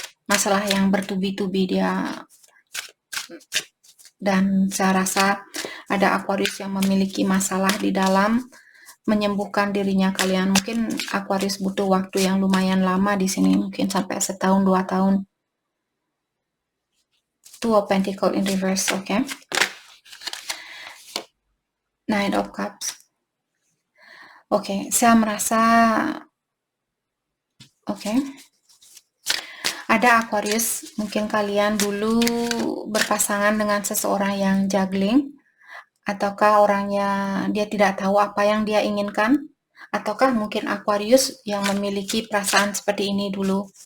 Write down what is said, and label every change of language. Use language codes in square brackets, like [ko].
[id] Masalah yang bertubi-tubi dia, dan saya rasa ada Aquarius yang memiliki masalah di dalam menyembuhkan dirinya kalian. Mungkin Aquarius butuh waktu yang lumayan lama di sini, mungkin sampai setahun 2 tahun. [en] Two of Pentacles in reverse, okay? Nine of Cups. [id] Oke, saya merasa ada Aquarius, mungkin kalian dulu berpasangan dengan seseorang yang juggling, ataukah orangnya dia tidak tahu apa yang dia inginkan, ataukah mungkin Aquarius yang memiliki perasaan seperti ini dulu.